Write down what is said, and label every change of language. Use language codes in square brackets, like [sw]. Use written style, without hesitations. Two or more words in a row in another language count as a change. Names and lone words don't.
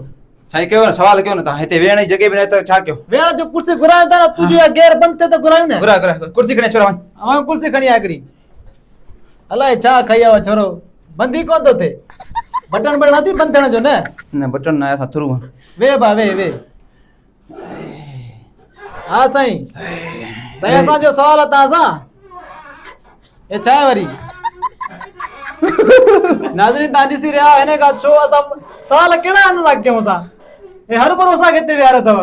[sd] साईं कयो न सवाल कयो न। तव्हां हिते वेहण जी जॻह बि न त छा कयो? वेहण जो कुर्सी घुरायूं था न, तुंहिंजी गेर बंदि थिए त घुरायूं न। घुरा घुरा कुर्सी खणी अचो वञ। ऐं कुर्सी खणी आ हिकिड़ी अलाए छा खाई आयो छोरो, बंदि ई कोन थो थिए। बटन बटन नथी बंदि थियण जो न बटन न असां थ्रू वे बा वे वे। हा साईं साईं असांजो सवाल आहे तव्हां सां। हे छा आहे वरी? नाज़रीन तव्हां ॾिसी रहिया आहियो हिन खां छो असां सवाल कहिड़ा आहिनि था कयूं असां? हे हर बार असांखे हिते विहारियो अथव।